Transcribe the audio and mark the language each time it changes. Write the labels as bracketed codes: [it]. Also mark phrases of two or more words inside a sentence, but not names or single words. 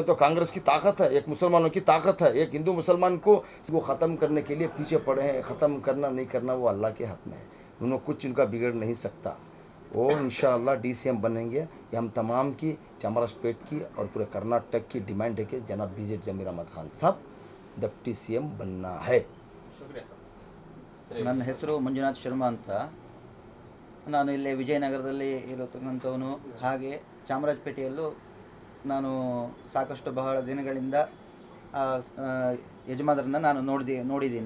[hi] तो कांग्रेस की ताकत है, एक मुसलमानों की ताकत है, एक हिंदू मुसलमान को वो ख़त्म करने के लिए पीछे पड़े हैं। ख़त्म करना नहीं करना वो अल्लाह के हाथ में है, उन्होंने कुछ उनका बिगड़ नहीं सकता। वो इंशाअल्लाह DCM बनेंगे। ये हम तमाम की चामराजपेट की और पूरे कर्नाटक की डिमांड है कि जनाब BZ जमीर अहमद खान साहब [en] deputy CM [hi] बनना है। शुक्रिया सर. [kn] ನನ್ನ ಹೆಸರು ಮಂಜುನಾಥ್ ಶರ್ಮಾ ಅಂತ. ನಾನು ಇಲ್ಲಿ ವಿಜಯನಗರದಲ್ಲಿ ಇರತಕ್ಕಂಥವನು. ಹಾಗೆ ಚಾಮರಾಜಪೇಟೆಯಲ್ಲೂ ನಾನು ಸಾಕಷ್ಟು ಬಹಳ ದಿನಗಳಿಂದ ಆ, ಆ, ಯಜಮಾನರನ್ನು ನಾನು ನೋಡಿದ್ದೀನಿ.